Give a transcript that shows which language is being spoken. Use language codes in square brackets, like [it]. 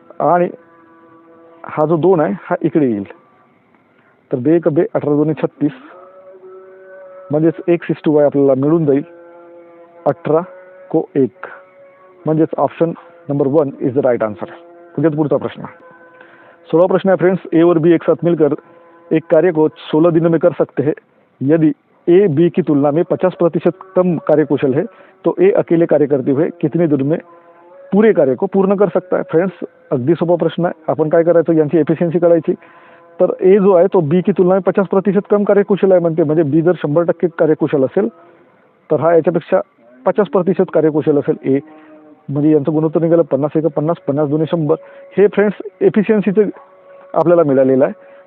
[mr] आणि हा जो 2 आहे हा इकडे येईल. तर 2 1 2 18 2 36 म्हणजेच x:y आपल्याला मिळून जाईल 18 को 1. [en] म्हणजेच option number 1 is the right answer. [mr] म्हणजे पुढचा प्रश्न. [hi] 16 प्रश्न है फ्रेंड्स. ए और बी एक साथ मिलकर एक कार्य को 16 दिनों में कर सकते हैं. यदि ए बी की तुलना में 50% कम कार्यकुशल है तो ए अकेले कार्य करते हुए कितने दिनों में पूरे कार्य को पूर्ण कर सकता है. [mr] फ्रेंड्स अगदी सोपा प्रश्न आहे. आपण काय करायचं? यांची एफिशियन्सी काढायची. तर ए जो आहे तो [hi] बी की तुलना में 50% कम कार्यकुशल [mr] आहे म्हणते. म्हणजे बी जर 100% कार्यकुशल असेल तर हा याच्यापेक्षा 50% कार्यकुशल असेल ए. म्हणजे यांचं गुणोत्तर निघालं 50 1 50, 50 2 100. हे फ्रेंड्स एफिशियन्सीचं आपल्याला मिळालेलं आहे.